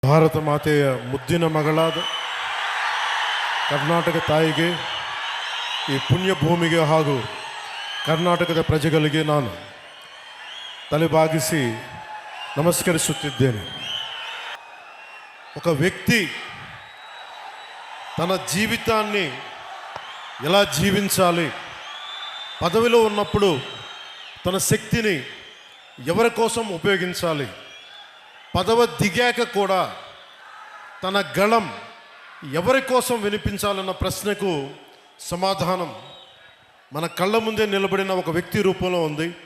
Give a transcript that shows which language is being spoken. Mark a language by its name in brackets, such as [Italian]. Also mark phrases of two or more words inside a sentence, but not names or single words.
[Kannada] ಭಾರತ ಮಾತೆಯ ಮುದ್ದಿನ ಮಗಳಾದ ಕರ್ನಾಟಕ ತಾಯಿಗೆ, ಈ ಪುಣ್ಯ ಭೂಮಿಗೆ ಹಾಗೂ ಕರ್ನಾಟಕದ ಪ್ರಜೆಗಳಿಗೆ ನಾನು ತಲೆಬಾಗಿಸಿ ನಮಸ್ಕರಿಸುತ್ತಿದ್ದೇನೆ. [Telugu] ఒక వ్యక్తి తన జీవితాన్ని ఎలా జీవించాలి, పదవిలో ఉన్నప్పుడు తన శక్తిని ఎవరి కోసం ఉపయోగించాలి, పదవి దిగాక కూడా తన గళం ఎవరి కోసం వినిపించాలన్న ప్రశ్నకు సమాధానం మన కళ్ళ ముందే నిలబడిన ఒక వ్యక్తి రూపంలో ఉంది.